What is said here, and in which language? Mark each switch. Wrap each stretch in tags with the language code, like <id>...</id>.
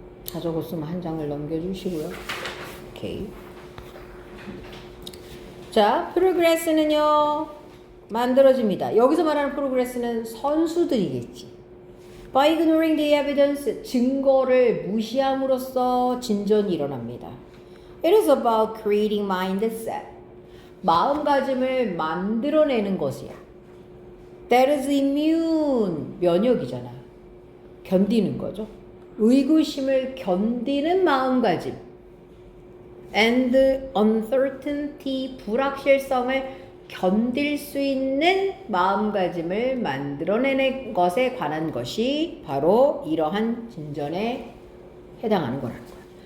<ko>다 적었으면 한 장을 넘겨주시고요. 오케이. 자, progress는요 만들어집니다. 여기서 말하는 progress는 선수들이겠지.</ko> <en>By ignoring the evidence,</en> <ko>증거를 무시함으로써 진전이 일어납니다.</ko> <en>It is about creating mindset,</en> <ko>마음가짐을 만들어내는 것이야.</ko> <en>That is immune,</en> <ko>면역이잖아. 견디는 거죠. 의구심을 견디는 마음가짐.</ko> <en>And uncertainty,</en> <ko>불확실성을 견딜 수 있는 마음가짐을 만들어내는 것에 관한 것이 바로 이러한 진전에 해당하는 거라는 거야.</ko>